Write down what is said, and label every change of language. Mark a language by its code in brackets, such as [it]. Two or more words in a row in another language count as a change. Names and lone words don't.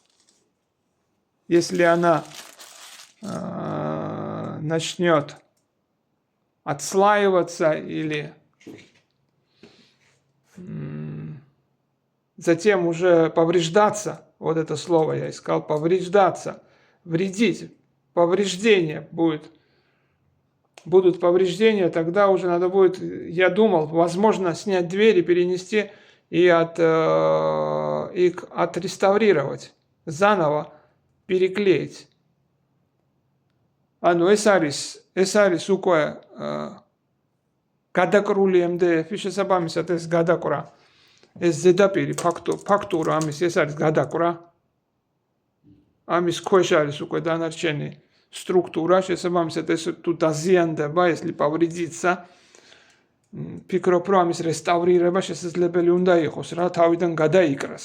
[ru] Если она начнет отслаиваться или затем уже повреждаться, вот это слово я искал, повреждаться, вредить, повреждение будут повреждения, тогда уже надо будет, я думал, возможно, снять дверь и перенести и отреставрировать, заново переклеить. [ka] ეს არის უკვე გადაკრული MDF-ი, შესაბამისად ეს გადაკრა, ეს ზედაპირი ფაქტურა ამის ეს არის გადაკრა. ამის ქვეშ არის უკვე დანარჩენი სტრუქტურა, შესაბამისად ეს თუ დაზიანდება, ეს повредится, ფიქრობ, რომ ამის რესტავრირება შესაძლებელი უნდა იყოს, რა თავიდან გადაიკრას.